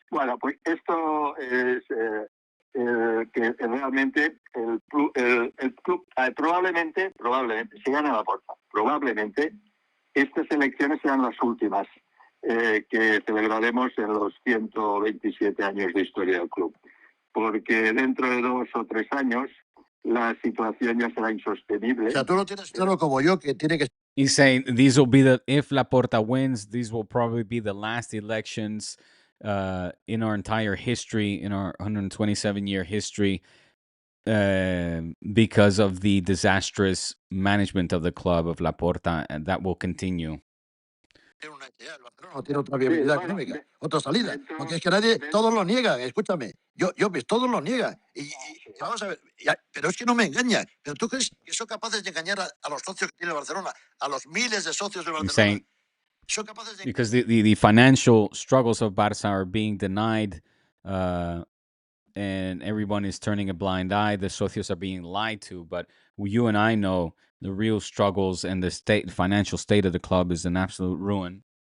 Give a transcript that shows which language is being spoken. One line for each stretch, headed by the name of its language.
Spanish: Bueno, pues esto es que realmente el club probablemente, si gana Laporta, probablemente estas elecciones serán las últimas que celebraremos en los 127 años de historia del club. Porque dentro de 2 o 3 años la situación ya será insostenible. O sea, tú lo tienes claro como yo que tiene que...
English: He's saying these will be if Laporta wins, these will probably be the last elections in our entire history, in our 127-year history, because of the disastrous management of the club of Laporta, and that will continue.
Spanish: Tiene una idea, el Barcelona no tiene otra viabilidad económica, otra salida. Porque es que nadie, todos lo niegan, escúchame. Todos lo niegan. Y vamos a ver, pero es que no me engañan. ¿Pero tú crees que son capaces de engañar a los socios que tiene el Barcelona? A los miles de socios del Barcelona. Son capaces de...
English: Because the financial struggles of Barça are being denied, and everyone is turning a blind eye. The socios are being lied to. But you and I know the real struggles, and the financial state of the club is an absolute ruin.